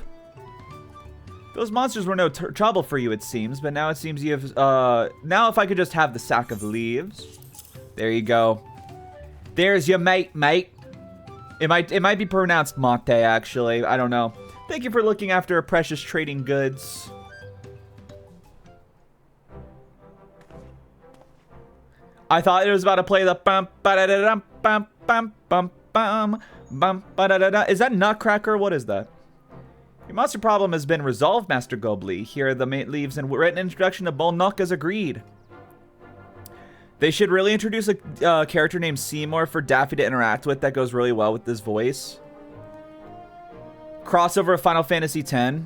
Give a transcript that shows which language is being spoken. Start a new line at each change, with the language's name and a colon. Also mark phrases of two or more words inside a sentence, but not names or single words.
English: Those monsters were no trouble for you, it seems, but now it seems you have, now if I could just have the sack of leaves. There you go. There's your mate. It might be pronounced Mate, actually. I don't know. Thank you for looking after a precious trading goods. I thought it was about to play the bum ba da da dum bum bum bum bum bum ba da da da. Is that Nutcracker? What is that? Your monster problem has been resolved, Master Gobly. Here are the leaves and written introduction to Bolnock as agreed. They should really introduce a character named Seymour for Daffy to interact with. That goes really well with this voice. Crossover of Final Fantasy X.